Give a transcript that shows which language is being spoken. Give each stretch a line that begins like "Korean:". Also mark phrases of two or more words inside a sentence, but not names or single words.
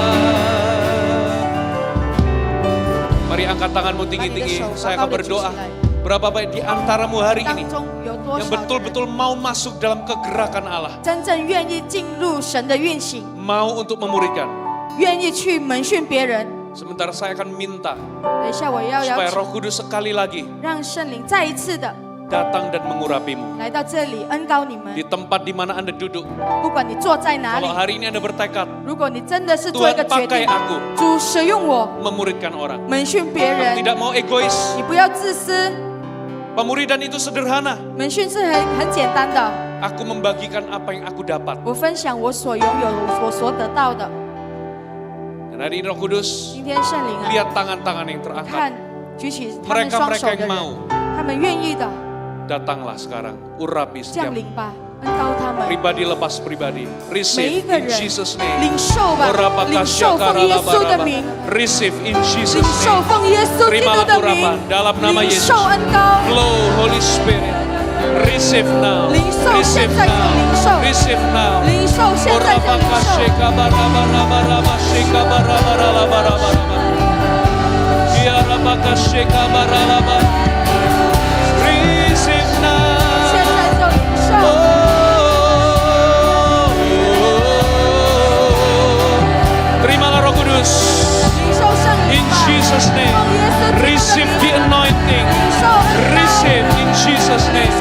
Indonesian: Mari angkat tanganmu
Chinese: 把你的
Indonesian: tinggi-tinggi.
Chinese: 手
Indonesian: Saya
Chinese: 高
Indonesian: akan
Chinese: 高的举起
Indonesian: berdoa.
Chinese: 来。
Indonesian: Berapa banyak di antaramu hari
Chinese: 当
Indonesian: ini
Chinese: 中有多
Indonesian: yang
Chinese: 少的人
Indonesian: betul-betul mau masuk dalam kegerakan Allah,
Chinese: 真正愿意进入神的运行，
Indonesian: mau untuk memuridkan.
Chinese: 愿意去门训别人？
Indonesian: Sementara saya akan minta
Chinese: 等一下我要邀
Indonesian: supaya
Chinese: 请，
Indonesian: Roh Kudus sekali lagi
Chinese: 让圣灵再一次的
Indonesian: datang dan mengurapimu.
Chinese: 来到这里恩膏你们
Indonesian: Di。tempat di mana Anda duduk,
Chinese: 不管你坐在哪里
Indonesian: kalau，hari ini Anda bertekad,
Chinese: 如果你真的是做一
Indonesian: Tuhan
Chinese: 个决
Indonesian: pakai
Chinese: 定，
Indonesian: aku
Chinese: 主使用我
Indonesian: memuridkan orang.
Chinese: 门训别
Indonesian: Aku
Chinese: 人，
Indonesian: tidak mau egois.
Chinese: 你不要自私。
Indonesian: Pemuridan itu sederhana.
Chinese: 门训是很简单的，
Indonesian: Aku membagikan apa yang aku dapat.
Chinese: 我分享我所拥有、我所得到的。
Indonesian: Dan hari ini Roh Kudus,
Chinese: 今天圣灵啊，
Indonesian: lihat tangan-tangan yang terangkat.
Chinese: 看举起他们双手
Indonesian: Mereka-mereka
Chinese: 的
Indonesian: yang
Chinese: 人，
Indonesian: mau,
Chinese: 他们愿意的
Indonesian: datanglah sekarang. Urapi
Chinese: 降
Indonesian: setiap
Chinese: 临吧，恩膏他们。
Indonesian: pribadi lepas pribadi.
Chinese: 每一
English: Receive
Chinese: 个
English: in
Chinese: 人
English: Jesus' name.
Chinese: 领受吧，领受奉耶稣的名，
English: Receive in
Chinese: 领
English: Jesus'
Chinese: 受
English: name.
Chinese: 奉耶稣基督
Indonesian: Terimalah
Chinese: 的
Indonesian: urapan
Chinese: 名，
Indonesian: dalam nama
Chinese: 领
Indonesian: Yesus.
Chinese: 受恩膏，
English: Flow Holy Spirit. Receive now.
Chinese: 领受
English: Receive
Chinese: 现在就
English: now.
Chinese: 领受，
English: Receive now.
Chinese: 领受现在就领受。
English: Receive now.
Chinese: 现在就领受，
Indonesian: Terimalah Roh Kudus
Chinese: 领受圣灵
English: in
Chinese: 吧，
English: Jesus'
Chinese: 奉
English: name.
Chinese: 耶稣基督的
English: Receive
Chinese: 名，
English: the anointing.
Chinese: 领受恩膏，
English: Receive in Jesus'
Chinese: 领
English: name.